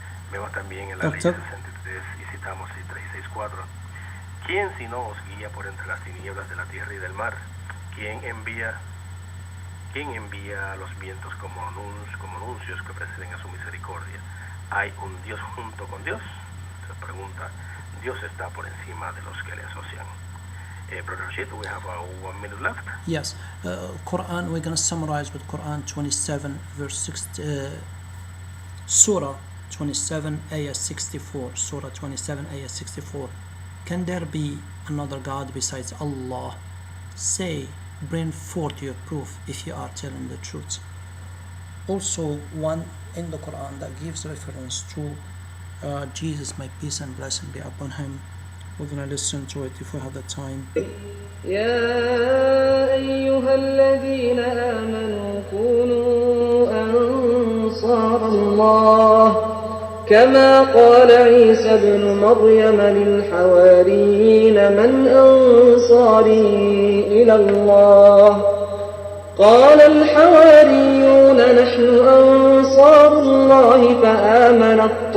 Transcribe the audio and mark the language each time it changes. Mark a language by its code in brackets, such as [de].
[es] Vemos también en la ley 63 y citamos 6364: ¿Quién si no os guía por entre las tinieblas de la tierra y del mar? ¿Quién envía los vientos como anuncios que preceden a su misericordia? ¿Hay un Dios junto con Dios? Se pregunta. Dios está por encima de los que le asocian. [en] Brother Rashid, we have 1 minute left. Yes, Quran, we're going to summarize with Quran 27 verse 6, Surah 27 ayah 64. Surah 27 ayah 64. Can there be another God besides Allah? Say, bring forth your proof if you are telling the truth. Also, one in the Quran that gives reference to Jesus, may peace and blessing be upon him. We're going to listen to it if we have the time. [ar] يا أيها الذين آمنوا كونوا أنصار الله كما قال عيسى ابن مريم للحواريين من أنصاري إلى الله قال الحواريون نحن أنصار الله فآمنت